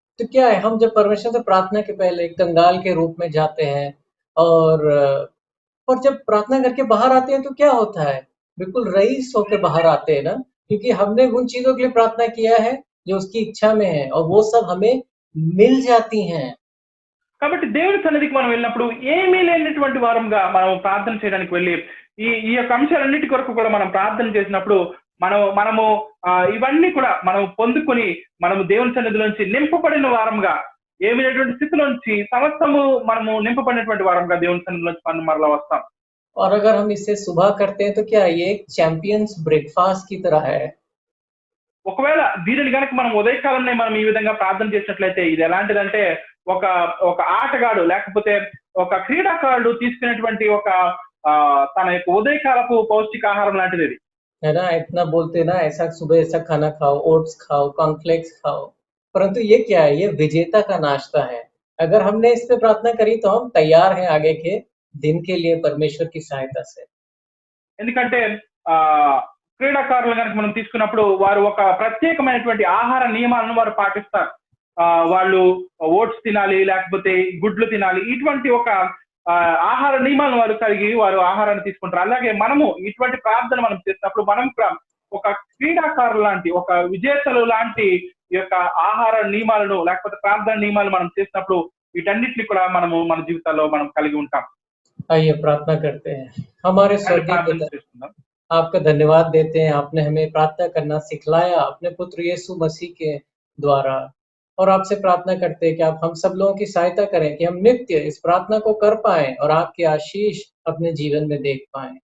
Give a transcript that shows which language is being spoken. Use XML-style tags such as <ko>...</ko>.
<hi>तो क्या है, हम जब परमेश्वर से प्रार्थना के पहले एक कंगाल के रूप में जाते हैं और जब प्रार्थना करके बाहर आते हैं तो क्या होता है, बिल्कुल रईस होकर बाहर आते हैं ना, क्योंकि हमने उन चीजों के लिए प्रार्थना किया है जो उसकी इच्छा में है और वो सब हमें मिल जाती हैं।</hi> <te>కాబట్టి దేవుని సన్నిధికి మనం వెళ్ళినప్పుడు ఏమీ లేనటువంటి వారంగా మనం ప్రార్థన చేయడానికి వెళ్ళి ఈ యొక్క అంశాలన్నిటి కొరకు కూడా మనం ప్రార్థన చేసినప్పుడు మనము ఇవన్నీ కూడా మనం పొందుకొని మనము దేవుని సన్నిధిలోంచి నింపబడిన వారంగా, ఏమి లేనటువంటి స్థితిలోంచి సమస్తము మనము నింపబడినటువంటి వారంగా దేవుని సన్నిధిలోంచి మనం మరలా వస్తాం.</te> <hi>और अगर हम इसे सुबह करते हैं तो क्या ये एक चैंपियंस ब्रेकफास्ट की तरह है।</hi> <te>ఒకవేళ దీనిని కనుక మనం ఉదయకాలంలో మనం ఈ విధంగా ప్రార్థన చేసినట్లయితే ఇది ఎలాంటిదంటే ఒక ఆటగాడు లేకపోతే ఒక క్రీడాకారుడు తీసుకునేటువంటి ఒక తన యొక్క ఉదయకాలపు పౌష్టికాహారం లాంటిది ఇది.</te> <hi>है ना, इतना बोलते ना ऐसा सुबह ऐसा खाना खाओ, ओट्स खाओ, कॉर्नफ्लेक्स खाओ, परंतु ये क्या है, ये विजेता का नाश्ता है। अगर हमने इस पे प्रार्थना करी तो हम तैयार हैं आगे के दिन के लिए परमेश्वर की सहायता से।</hi> <te>ఎందుకంటే క్రీడాకారులు కనుక మనం తీసుకున్నప్పుడు వారు ఒక ప్రత్యేకమైనటువంటి ఆహార నియమాలను వారు పాటిస్తారు. వాళ్ళు ఓట్స్ తినాలి, లేకపోతే గుడ్లు తినాలి, ఇటువంటి ఒక ఆహార నియమాలను వారు కలిగి వారు ఆహారాన్ని తీసుకుంటారు. అలాగే మనము ఇటువంటి ప్రార్థన మనం చేసినప్పుడు మనం ఒక క్రీడాకారులు లాంటి, ఒక విజేతలు లాంటి ఈ యొక్క ఆహార నియమాలను లేకపోతే ప్రార్థన నియమాలు మనం చేసినప్పుడు వీటన్నిటిని కూడా మనము మన జీవితాల్లో మనం కలిగి ఉంటాం.</te> <hi>आइए प्रार्थना करते हैं। हमारे स्वर्गीय पिता, आपका धन्यवाद देते हैं, आपने हमें प्रार्थना करना सिखलाया अपने पुत्र यीशु मसीह के द्वारा, और आपसे प्रार्थना करते हैं कि आप हम सब लोगों की सहायता करें कि हम नित्य इस प्रार्थना को कर पाएं और आपके आशीष अपने जीवन में देख पाएं।</hi>